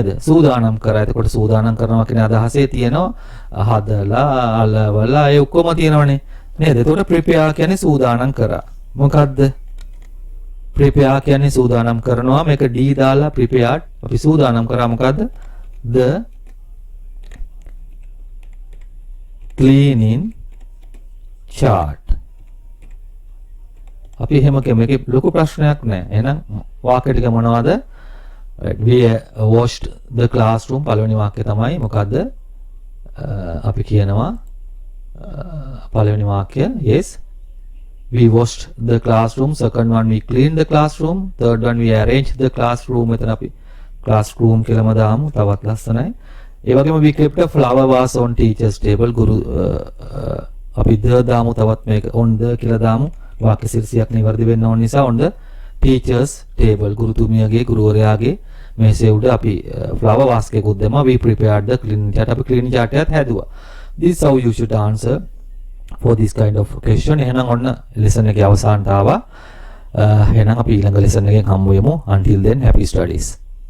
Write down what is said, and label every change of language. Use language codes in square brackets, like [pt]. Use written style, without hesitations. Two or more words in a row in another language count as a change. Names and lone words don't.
[si] සූදානම් කරා. එතකොට සූදානම් කරනවා කියන අදහසේ තියෙනවා හදලා අලවලා ඒ ඔක්කොම තියෙනවනේ. නේද? එතකොට ප්‍රිපෙයාර් කියන්නේ සූදානම් කරා. මොකද්ද? ප්‍රිපෙයාර් කියන්නේ සූදානම් කරනවා. මේක D දාලා ප්‍රිපෙයාර්ඩ් අපි සූදානම් කරා මොකද්ද? [en] the cleaning chart. [si] අපි එහෙම කියමු. මේකේ ලොකු ප්‍රශ්නයක් නැහැ. එහෙනම් වාක්‍ය ටික මොනවද? [en] we washed the classroom [si] පළවෙනි වාක්‍යය තමයි මොකද්ද? අපි කියනවා පළවෙනි වාක්‍ය yes. [en] We washed the classroom. Second one, we cleaned the classroom. Third one, we arranged the classroom. [si] මෙතන අපි classroom කියලාම දාමු. තවත් ලස්සනයි. ඒ වගේම [en] we kept a flower vase on teacher's table. [si] ගුරු අපි the දාමු. තවත් මේක [en] on the [si] කියලා දාමු. වාක්‍ය ශීර්ෂයක් නිවැරදි වෙන්න ඕන නිසා [en] on the teacher's table. [si] ගුරුතුමියගේ ගුරුවරයාගේ මේසේ උඩ අපි [en] flower vase [si] එකකුත් දැම්මා. [en] We prepared the cleaning chart. [si] අපි [en] cleaning chart [si] එකත් හැදුවා. [en] This is how you should answer for this kind of question. [si] එහෙනම් ඔන්න lesson එකේ අවසානට ආවා. එහෙනම් අපි ඊළඟ lesson එකෙන් හම්බ වෙමු. [en] Until then, happy studies.